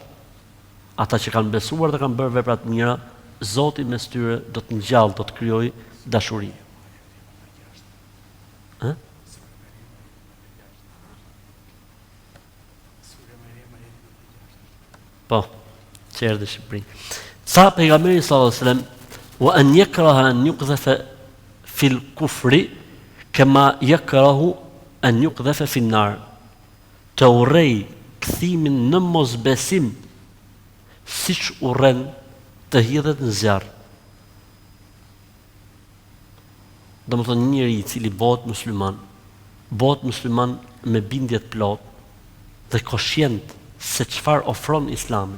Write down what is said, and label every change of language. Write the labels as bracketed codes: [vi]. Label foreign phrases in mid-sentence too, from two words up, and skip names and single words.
[sq] Ata që kanë besuar dhe kanë bërë vepra të mira, Zoti mes tyre do të ngjall, do të krijojë dashuri. Ë? Po, që erdhi në Shqipëri. Sa pejgamberi [ar] صلى الله عليه وسلم وأن يكره أن يقذف في الكفر كما يكره أن يقذف في النار. [sq] Të urrej kthimin në mosbesim siç urren të hidhet në zjarr. Domethënë një njeri I cili bëhet musliman me bindje të plot dhe koshient se çfarë ofron Islami.